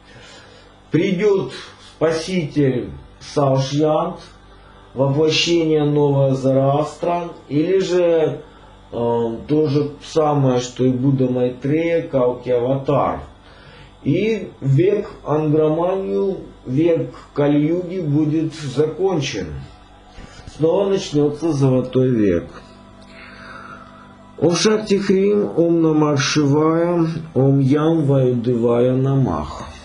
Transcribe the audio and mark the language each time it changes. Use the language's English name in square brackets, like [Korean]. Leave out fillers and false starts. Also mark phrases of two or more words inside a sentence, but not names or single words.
[Russian] Придет Спаситель Салшьянт, воплощение нового Зараастра, или же то же самое, что и Будда Майтрея, Калки Аватар. И век Ангроманию, век Кали-юги будет закончен. Снова начнется золотой век. [Sanskrit] ॐ शक्ति ह्रीं, ॐ नमः शिवाय, ॐ यं वायुदेवाय नमः.